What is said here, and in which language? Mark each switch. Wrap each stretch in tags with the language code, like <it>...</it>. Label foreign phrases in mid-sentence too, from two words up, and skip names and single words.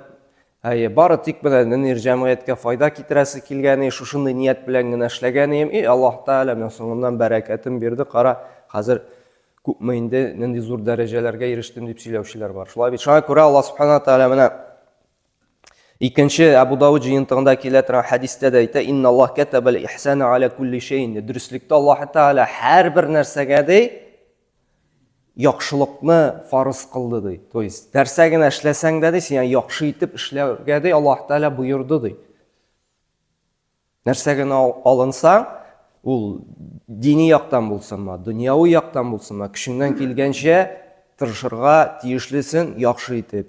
<tt>Бары тик менә җәмгыятькә файда китерәсе килгән, шушындай ният белән генә эшләгән. Аллаһ Тәгалә менә соңыннан бәрәкәтен бирде. Кара, хәзер күпме инде нинди зур дәрәҗәләргә ирештем дип сөйләүчеләр бар. Шулай бит. Шуңа күрә Аллаһ Субхана Тәгалә менә икенче Абу Дауд җыентыгында килә торган хәдистә дә әйтә:</tt> <ar>"إن الله كتب الإحسان على كل شيء."</ar> <tt>Дөреслектә Аллаһ Тәгалә һәрбер нәрсәгә ди яхшылыкны фарыз кылды ди.</tt> <ru>То есть</ru> <tt>нәрсә генә эшләсәң дә ди, син яхшы итеп эшләргә ди Аллаһ Тәгалә буйырды ди. Нәрсә генә алынсаң, ул дини яктан булсынмы, дөньяви яктан булсынмы, көчеңнән килгәнчә тырышырга тиешлесен яхшы итеп.</tt>